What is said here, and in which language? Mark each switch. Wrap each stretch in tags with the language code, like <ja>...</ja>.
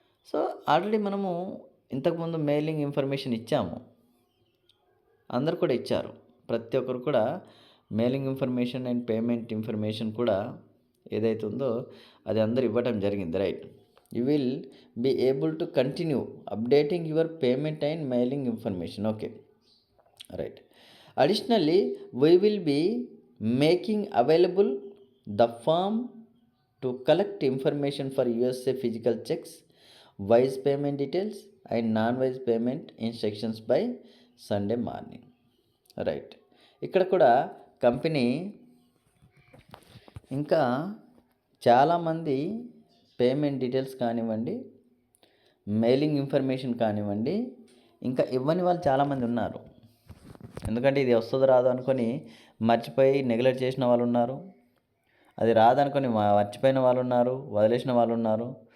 <te>So already మనము ఇంతకుముందు mailing information ఇచ్చాము, అందరు కూడా ఇచ్చారు. ప్రతి ఒక్కరు కూడా mailing information and payment information కూడా ఏదైతే ఉందో అది అందరు ఇవ్వడం జరిగింది.</te> <en>Right, you will be able to continue updating your payment and mailing information. Okay, right. Additionally, we will be making available the form to collect information for USA physical checks, wise payment details and non-wise payment instructions by Sunday morning. Right.</en> <te>ఇక్కడ కూడా company ఇంకా చాలామంది payment details కానివ్వండి, mailing information కానివ్వండి, ఇంకా ఇవ్వని వాళ్ళు చాలామంది ఉన్నారు. ఎందుకంటే ఇది వస్తుందో రాదో అనుకొని మర్చిపోయి నెగ్లెక్ట్ చేసిన వాళ్ళు ఉన్నారు, అది రాదనుకొని మర్చిపోయిన వాళ్ళు ఉన్నారు, వదిలేసిన వాళ్ళు ఉన్నారు.</te>